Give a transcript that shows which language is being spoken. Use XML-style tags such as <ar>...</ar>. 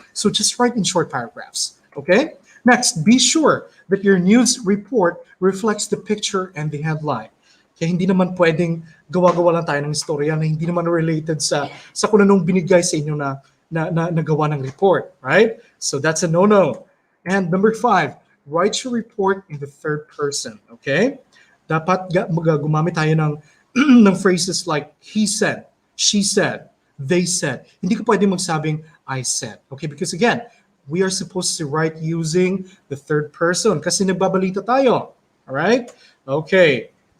<en>So just write in short paragraphs. Okay? Next, be sure that your news report reflects the picture and the headline.</en> <tl>Kaya hindi naman pwedeng gawa-gawa lang tayo ng istorya na hindi naman related sa kung anong binigay sa inyo na nagawa ng report, right?</tl> <en>So that's a no-no. And number 5, write your report in the third person, okay?</en> <tl>Dapat gumamit tayo ng</tl> <en>phrases like he said, she said, they said.</en> <tl>Hindi ka pwedeng magsabing</tl> <en>I said, okay? Because again, we are supposed to write using the third person</en> <tl>kasi nagbabalita tayo.</tl> <en>All right? Okay.</en>